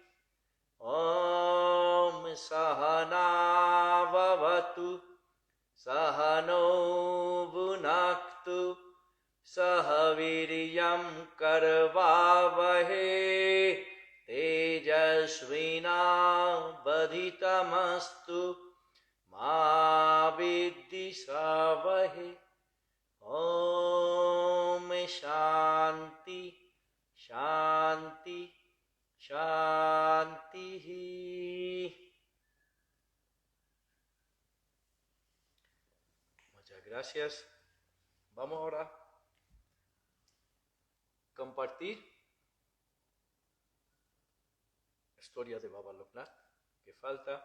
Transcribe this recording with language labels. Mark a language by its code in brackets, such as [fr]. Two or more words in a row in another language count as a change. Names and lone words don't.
[sa] ॐ सहना भवतु सहनौ भुनक्तु सहवीर्यं करवावहै तेजस्विना वधीतमस्तु मा विद्विषावहै. ॐ शान्ति शान्ति शान्ति. [es] Muchas gracias. Vamos ahora a compartir la historia de Baba Loknath, que falta.